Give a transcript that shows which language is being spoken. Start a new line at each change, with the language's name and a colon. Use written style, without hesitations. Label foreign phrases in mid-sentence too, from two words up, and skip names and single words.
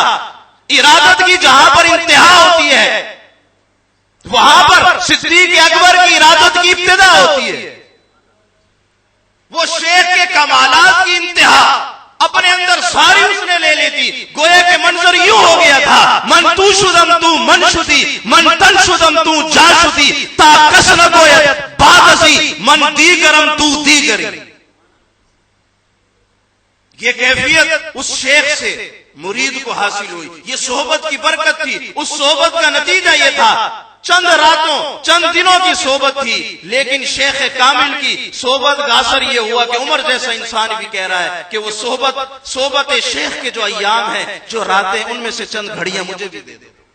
Urdu: ارادت کی جہاں پر انتہا ہوتی ہے وہاں پر صدیق اکبر کی ارادت کی ابتدا ہوتی ہے. وہ شیخ کے کمالات کی انتہا اپنے اندر ساری اس نے لے لی تھی. گویا کہ منظر یوں ہو گیا تھا،
Persian: من تو شدم تو من شدی، من تن شدم تو جا شدی، تا کس نہ گویت بات اسی، من دیگرم تو دیگری.
Urdu: یہ کیفیت اس شیخ سے مرید کو حاصل ہوئی. یہ صحبت کی برکت تھی. اس صحبت کا نتیجہ یہ تھا، چند راتوں، چند دنوں کی صحبت تھی، لیکن شیخ کامل کی صحبت کا اثر یہ ہوا کہ عمر جیسا انسان بھی کہہ رہا ہے کہ وہ صحبت شیخ کے جو ایام ہیں، جو راتیں، ان میں سے چند گھڑیاں مجھے بھی دے دے.